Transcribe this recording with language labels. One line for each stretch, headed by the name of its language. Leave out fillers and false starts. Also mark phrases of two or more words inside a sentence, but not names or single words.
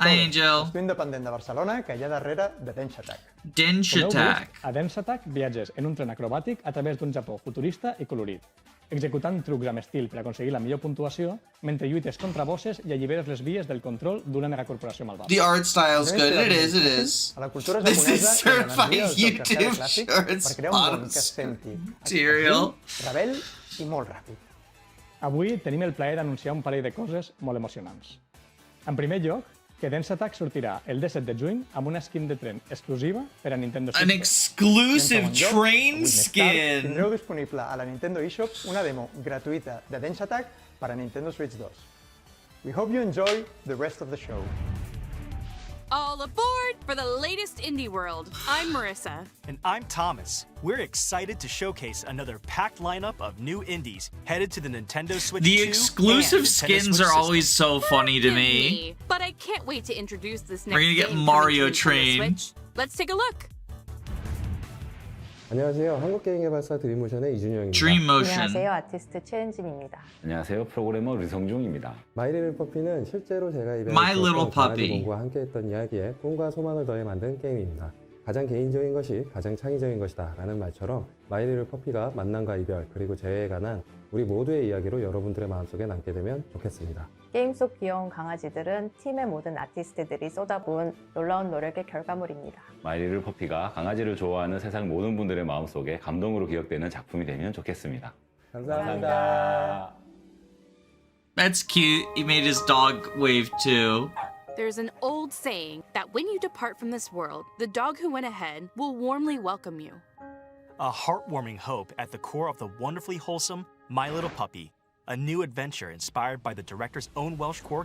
English: Hi, Angel.
Catalan: estudi independent de Barcelona que hi ha darrere de Densha Attack. Densha Attack. A Densha Attack viatges en un tren acrobàtic a través d'un Japó futurista i colorit, executant trucs amb estil per aconseguir la millor puntuació mentre lluites contra bosses i alliberes les vies del control d'una megacorporació malvada.
English: The art style's good. It is.
Catalan: A la cultura
English: This is
Catalan: japonesa i a
English: certified
Catalan: l'energia del joc
English: YouTube
Catalan: clàssic
English: shorts
Catalan: per crear un món
English: on
Catalan: que es senti
English: material.
Catalan: rebel i molt ràpid. Avui tenim el plaer d'anunciar un parell de coses molt emocionants. En primer lloc, que Densha Attack sortirà el 17 de juny amb una skin de tren exclusiva per a Nintendo Switch.
English: An exclusive
Catalan: I en segon lloc,
English: train
Catalan: avui més tard,
English: skin.
Catalan: Tindreu disponible a la Nintendo eShop una demo gratuïta de Densha Attack per a Nintendo Switch 2.
English: We hope you enjoy the rest of the show. All aboard for the latest indie world. I'm Marissa. And I'm Thomas. We're excited to showcase another packed lineup of new indies headed to the Nintendo Switch 2 The exclusive and Nintendo skins Switch are always system. so funny to Forgive me. But I can't wait to introduce this next We're gonna get game Mario coming to Nintendo Train. Switch. Let's take a look.
Korean: 안녕하세요. 한국게임개발사 드림모션의 이준영입니다.
English: Dream
Korean: 안녕하세요.
English: Motion.
Korean: 아티스트 최은진입니다. 안녕하세요. 프로그래머 류성중입니다. 마이리틀 퍼피는 실제로 제가
English: My Little
Korean: 입양했던 강아지
English: Puppy.
Korean: 공과 함께했던 이야기에 꿈과 소망을 더해 만든 게임입니다. 가장 개인적인 것이 가장 창의적인 것이다 라는 말처럼 마이리를 퍼피가 만남과 이별 그리고 재회에 관한 우리 모두의 이야기로 여러분들의 마음속에 남게 되면 좋겠습니다. 게임 속 귀여운 강아지들은 팀의 모든 아티스트들이 쏟아부은 놀라운 노력의 결과물입니다. 마이리를 퍼피가 강아지를 좋아하는 세상 모든 분들의 마음속에 감동으로 기억되는 작품이 되면 좋겠습니다. 감사합니다.
English: That's cute. He made his dog wave too. There's an old saying that when you depart from this world, the dog who went ahead will warmly welcome you. A heartwarming hope at the core of the wonderfully wholesome My Little Puppy, a new adventure inspired by the director's own Welsh Corgi.